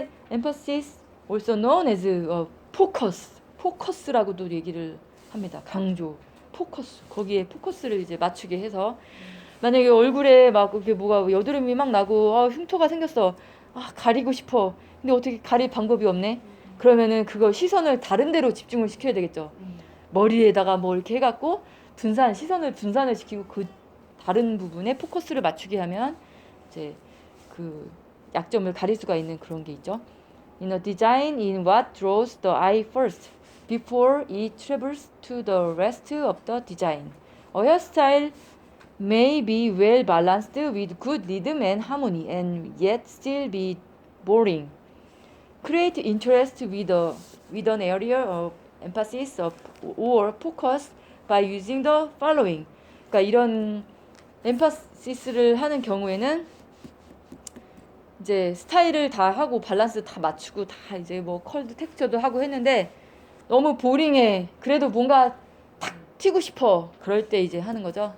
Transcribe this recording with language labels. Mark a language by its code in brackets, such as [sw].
[en] emphasis also known as [ko] 포커스라고도 얘기를 합니다. 강조, 포커스. 거기에 포커스를 이제 맞추게 해서 만약에 얼굴에 막 이렇게 뭐가 여드름이 막 나고 흉터가 생겼어. 가리고 싶어. 근데 어떻게 가릴 방법이 없네. 그러면은 그거 시선을 다른 데로 집중을 시켜야 되겠죠. 머리에다가 뭐 이렇게 해갖고 시선을 분산을 시키고 그 다른 부분에 포커스를 맞추게 하면 이제 그 약점을 가릴 수가 있는 그런 게 있죠. [en] In a design in what draws the eye first before it travels to the rest of the design. A hairstyle may be well balanced with good rhythm and harmony and yet still be boring. Create interest with an area of emphasis or focus by using the following. [ko] 그러니까 이런 엠파시스를 하는 경우에는 이제 스타일을 다 하고 밸런스 다 맞추고 다 이제 뭐 컬도 텍스처도 하고 했는데 너무 보링해. 그래도 뭔가 탁 튀고 싶어. 그럴 때 이제 하는 거죠.